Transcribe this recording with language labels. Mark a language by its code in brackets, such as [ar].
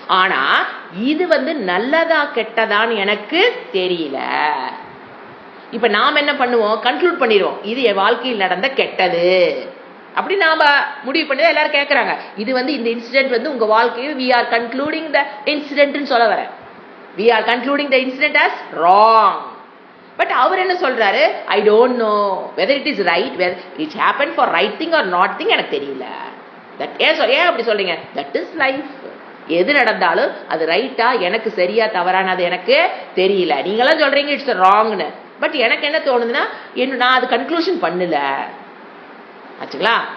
[ta] ஆனா இது நல்லதா கெட்டதான்னு எனக்கு தெரியல. இப்ப நாம என்ன பண்ணுவோம், கன்க்ளூட் பண்ணிடுவோம், இது என் வாழ்க்கையில் நடந்த கெட்டது அப்படி நாம முடிவு பண்ணி எல்லாரும் கேட்கறாங்க. இது இந்த இன்சிடென்ட் உங்க வாழ்க்கையில் [en] we are concluding the incident [ta] சொல்ல வரேன். [en] we are concluding the incident as wrong. [ta] But அவர் என்ன சொல்றாரு, [en] I don't know whether it is right, whether it happen for right thing or not thing, [ta] எனக்கு தெரியல. தட் ஏன் அப்படி சொல்றீங்க? [en] That is life. [ta] எது நடந்தாலும் அது ரைட்டா, எனக்கு சரியா தவறானது எனக்கு தெரியல. நீங்களாம் சொல்றீங்க இட்ஸ் ராங்னு, பட் எனக்கு என்ன தோணுதுன்னா, நான் அது கன்க்ளூஷன் பண்ணல ஆச்சுங்களா.